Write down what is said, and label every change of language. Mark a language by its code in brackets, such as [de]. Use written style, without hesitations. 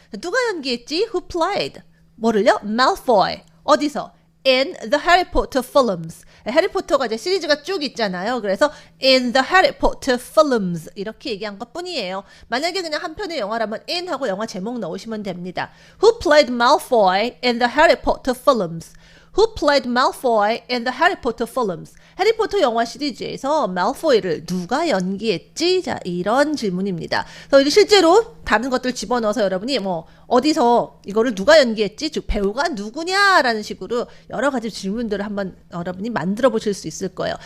[ko] 누가 연기했지? [en] Who played? [ko] 뭐를요? Malfoy. 어디서? [en] In the Harry Potter films. [ko] 해리포터가 이제 시리즈가 쭉 있잖아요. 그래서 [en] in the Harry Potter films [ko] 이렇게 얘기한 것 뿐이에요. 만약에 그냥 한 편의 영화라면 in 하고 영화 제목 넣으시면 됩니다. [en] Who played Malfoy in the Harry Potter films? Who played Malfoy in the Harry Potter films? [ko] 해리포터 영화 시리즈에서 말포이를 누가 연기했지? 자, 이런 질문입니다. 그래서 실제로 다른 것들 집어넣어서 여러분이 뭐 어디서 이거를 누가 연기했지? 즉 배우가 누구냐라는 식으로 여러 가지 질문들을 한번 여러분이 만들어 보실 수 있을 거예요.